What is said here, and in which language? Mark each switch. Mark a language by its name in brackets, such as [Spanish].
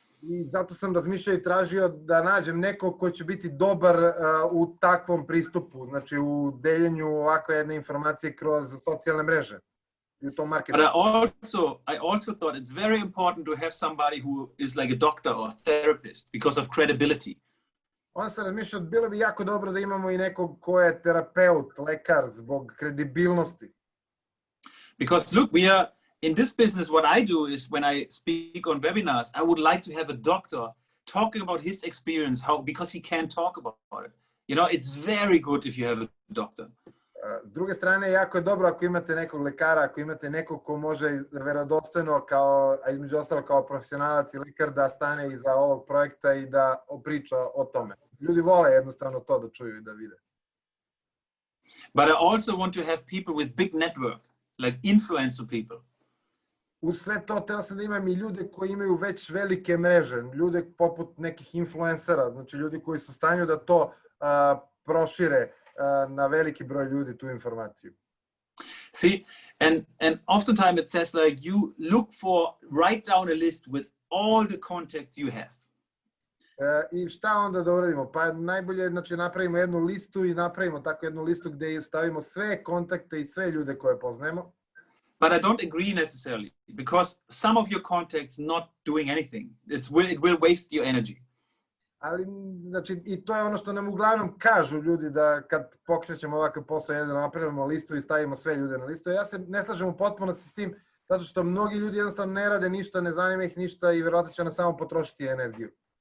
[Serbian] I zato sam razmišljao i tražio da nađem nekog ko će biti dobar u takvom pristupu, znači u deljenju ovakve jedne informacije kroz socijalne mreže. But [English] I also thought it's very important to have somebody who is like a doctor or a therapist because of credibility. [Serbian] Onda sam razmišljao, bilo bi jako dobro da imamo i nekog ko je terapeut, lekar, zbog kredibilnosti. [English] Because look, we are in this business, what I do is when I speak on webinars, I would like to have a doctor talking about his experience, because he can talk about it. You know, it's very good if you have a doctor. [Serbian] S druge strane, jako je dobro ako imate nekog lekara, ako imate nekog ko može verodostojno, a između ostalo kao profesionalac i lekar, da stane iza ovog projekta i da priča o tome. Ljudi vole jednostavno to da čuju i da vide. [English] But I also want to have people with big network, like influential people. [Serbian] Uz sve to, teo sam da imam i ljude koji imaju već velike mreže, ljude poput nekih influencera, znači ljudi koji su u stanju da to prošire na veliki broj ljudi tu informaciju. [English] See, and oftentimes it says like you look for, write down a list with all the contacts you have. [Serbian] I šta onda da uradimo? Pa najbolje, znači, napravimo jednu listu i napravimo tako jednu listu gde stavimo sve kontakte i sve ljude koje poznajemo. [English] But I don't agree necessarily, because some of your contacts not doing anything. It will waste your energy. [Serbian] Ali, znači, i to je ono što nam uglavnom kažu ljudi da kad pokrećemo ovakav posao, jedan napravimo listu i stavimo sve ljude na listu. Ja se ne slažem u potpunosti s tim, zato što mnogi ljudi jednostavno ne rade ništa, ne zanima ih ništa i verovatno će nas samo potrošiti energiju.